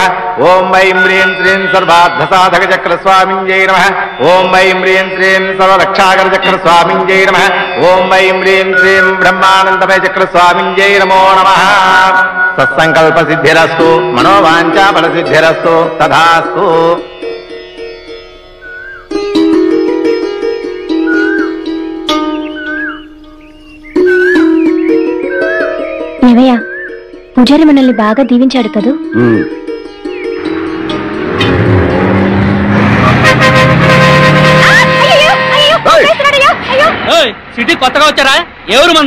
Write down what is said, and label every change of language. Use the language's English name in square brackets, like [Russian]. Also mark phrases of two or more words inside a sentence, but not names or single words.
[Sanskrit] ओम वैं ह्रीं श्रीं सर्वार्थसाधक चक्र स्वामिन्यै नमः। ओम वैं ह्रीं श्रीं सर्वरक्षाकर चक्र स्वामिन्यै नमः। ओम वैं ह्रीं श्रीं ब्रह्मानंदमय चक्र स्वामिन्यै नमो नमः। सत्संकल्प सिद्धिरस्तु मनोवांछा फल सिद्धिरस्तु तथास्तु। [Telugu] ఏమయ్యా పూజారి మనల్ని బాగా దీవించాడు కదూ? సిటీ కొత్తగా వచ్చారా? ఎవరు మందే?